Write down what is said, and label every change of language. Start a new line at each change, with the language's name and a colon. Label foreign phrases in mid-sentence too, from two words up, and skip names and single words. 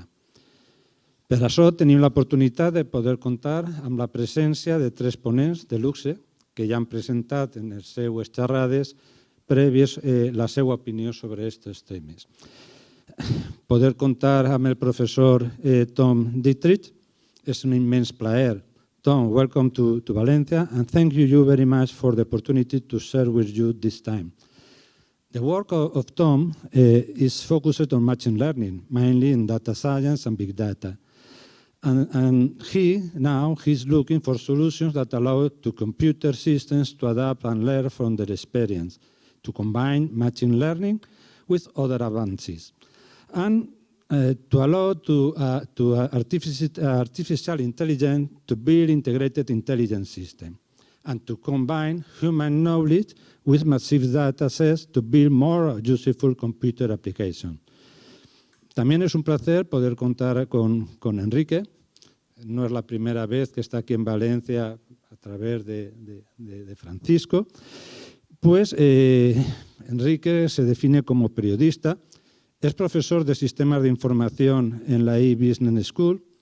Catalan: Per això tenim l'oportunitat de poder comptar amb la presència de tres ponents de luxe que ja han presentat en les seues xerrades prèvies la seva opinió sobre aquests temes. Poder comptar amb el professor Tom Dietterich és un immens plaer.
English: Tom, welcome to Valencia and thank you very much for the opportunity to share with you this time. The work of Tom is focused on machine learning, mainly in data science and big data. And he's looking for solutions that allow to computer systems to adapt and learn from their experience, to combine machine learning with other advances, and to allow to artificial intelligence to build integrated intelligence system, and to combine human knowledge with massive data sets to build more useful computer applications.
Spanish: También es un placer poder contar con Enrique. No es la primera vez que está aquí en Valencia a través de Francisco. Pues Enrique se define como periodista, es profesor de sistemas de información en la E-Business School.